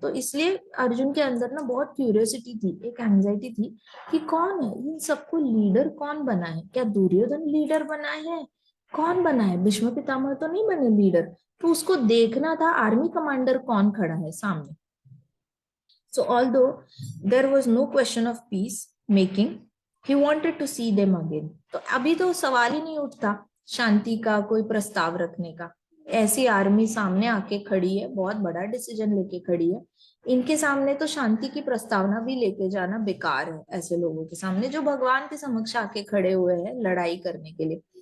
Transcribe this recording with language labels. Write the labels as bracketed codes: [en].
[hi] तो इसलिए अर्जुन के अंदर ना बहुत क्यूरियोसिटी थी, एक एंजाइटी थी कि कौन है इन सबको लीडर, कौन बना है, क्या दुर्योधन लीडर बना है, कौन बना है, भीष्म पितामह तो नहीं बने लीडर। तो उसको देखना था आर्मी कमांडर कौन खड़ा है सामने। [en] So although there was no question of peace making, he wanted to see them again. [hi] तो अभी तो सवाल ही नहीं उठता शांति का कोई प्रस्ताव रखने का। ऐसी आर्मी सामने आके खड़ी है, बहुत बड़ा डिसीजन लेके खड़ी है, इनके सामने तो शांति की प्रस्तावना भी लेके जाना बेकार है। ऐसे लोगों के सामने जो भगवान के समक्ष आके खड़े हुए हैं लड़ाई करने के लिए।